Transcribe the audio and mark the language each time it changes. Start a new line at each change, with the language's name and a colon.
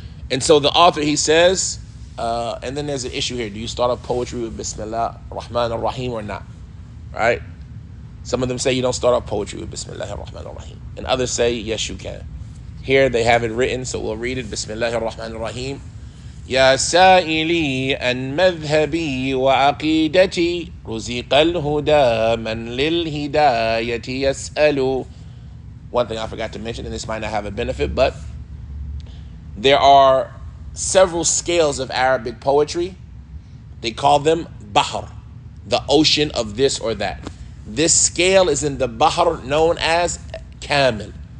English: And so the author, he says, and then there's an issue here. Do you start off poetry with
Arabic: Bismillah ar-Rahman ar-Rahim
English: or not? Right? Some of them say you don't start off poetry with
Arabic: Bismillah ar-Rahman ar-Rahim.
English: And others say, yes, you can. Here they have it written, so we'll read it.
Arabic: Bismillah ar-Rahman ar-Rahim. يا سائلي عن مذهبي وعقيدتي رزق الهدى من للهداية يسأل.
English: One thing I forgot to mention, and this might not have a benefit, but there are several scales of Arabic poetry. They call them Bahr, the ocean of this or that. This scale is in the Bahr known as Kamil.